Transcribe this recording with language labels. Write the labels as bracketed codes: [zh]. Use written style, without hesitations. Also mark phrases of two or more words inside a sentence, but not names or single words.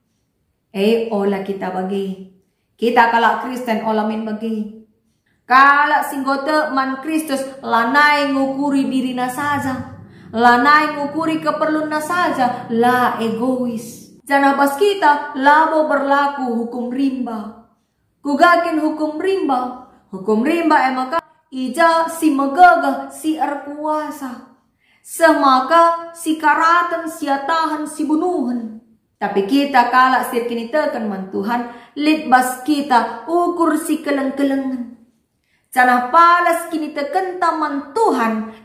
[btx] Olah kita bagi. Kita kalak Kristen olamin bagi. Kalak singgote man Kristus lanai ngukuri dirina saja. Lanai ngukuri keperluan saja. La egois. Jana pas kita labo berlaku [id] hukum rimba. [btx] Kugakin [id] hukum rimba. Hukum rimba [btx] maka ija si megagah si erkuasa. Semaka si karatan si atahan si bunuhan. Tapi kita kalak sir kini tekan man Tuhan. Litbas kita ukur si keleng-kelengan. Cana palas kini tekan taman Tuhan.